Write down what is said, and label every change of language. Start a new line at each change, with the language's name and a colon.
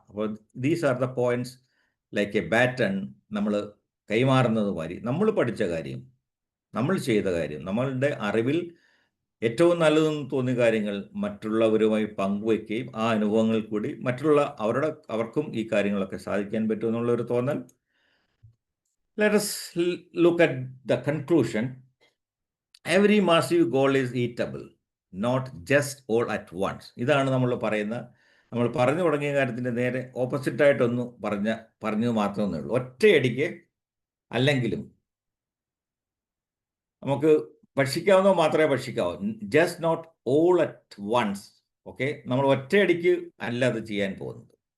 Malayalam: അപ്പോൾ
English: These are the points like a baton.
Malayalam: നമ്മൾ കൈമാറുന്നത് മാതിരി നമ്മൾ പഠിച്ച കാര്യം, നമ്മൾ ചെയ്ത കാര്യം, നമ്മളുടെ അറിവിൽ ഏറ്റവും നല്ലതെന്ന് തോന്നിയ കാര്യങ്ങൾ മറ്റുള്ളവരുമായി പങ്കുവയ്ക്കുകയും ആ അനുഭവങ്ങൾ കൂടി അവർക്കും ഈ കാര്യങ്ങളൊക്കെ സാധിക്കാൻ പറ്റുമെന്നുള്ളൊരു തോന്നൽ.
English: Let us look at the conclusion. Every massive goal is eatable, not just all at once.
Malayalam: ഇതാണ് നമ്മൾ പറഞ്ഞു തുടങ്ങിയ കാര്യത്തിൻ്റെ നേരെ ഓപ്പോസിറ്റായിട്ടൊന്ന് പറഞ്ഞത് മാത്രമേ ഉള്ളൂ. ഒറ്റയടിക്ക് അല്ലെങ്കിലും നമുക്ക് ഭക്ഷിക്കാവുന്ന മാത്രമേ ഭക്ഷിക്കാവൂ.
English: Just not all at once.
Malayalam: Okay, നമ്മൾ ഒറ്റയടിക്ക് അല്ല അത് ചെയ്യാൻ പോകുന്നത്.